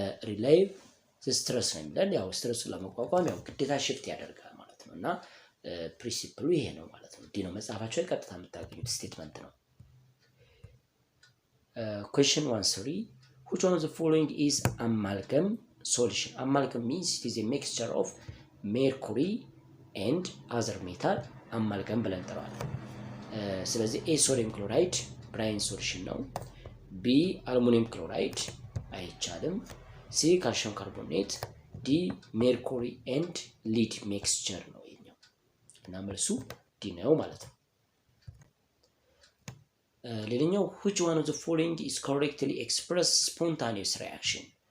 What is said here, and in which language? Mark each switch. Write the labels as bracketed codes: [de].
[en] relieve the stress [am] ነው የሚለን። ያው ስትረሱን ለመቋቋም ያው ግዴታ ሽፍት ያደርጋል ማለት ነው። እና ፕሪንሲፕሉ ይሄ ነው ማለት ነው። ዲ ነው መጽሐፋቸው ላይ ቀጥታ የምታገኙት ስቴትመንት ነው። [en] question 1-3 which one of the following is amalgam solution? Amalgam means it is a mixture of mercury and other metal. [am] amalgam ብለን እንጠራዋለን። ስለዚህ ኤ ሶዲየም ክሎራይድ ብራይን ሶሉሽን ነው። ቢ አልሙኒየም ክሎራይድ አይቻልም። ሲ ካልሽየም ካርቦኔት፣ ዲ ሜርኩሪ ኤንድ ሊድ ሚክስቸር ነው ይሄኛው እና መልሱ ዲ ነው ማለት ነው። ሌላኛው [en] which one of the following is correctly express spontaneous reaction?